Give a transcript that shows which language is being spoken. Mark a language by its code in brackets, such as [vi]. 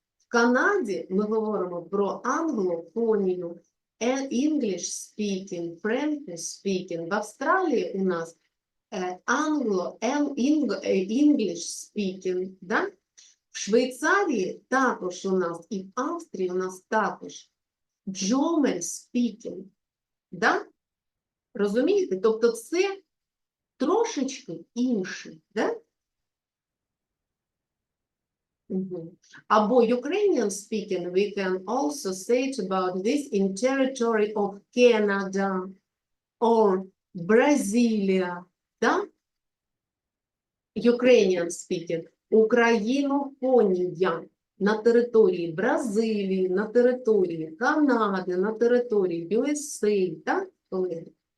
[uk] В Канаді ми говоримо про англофонію, [en] English speaking, French speaking. [uk] В Австралії у нас [en] English speaking, [uk] да? В Швейцарії також у нас, і в Австрії у нас також [en] German speaking, [uk] да? Розумієте? Тобто це трошечки інше, да? Або [en] Ukrainian speaking, we can also say about this in territory of Canada or Brazil, [uk] да? [en] Ukrainian speaking, [uk] українофонія на території Бразилії, на території Канади, на території USA, так, колеги?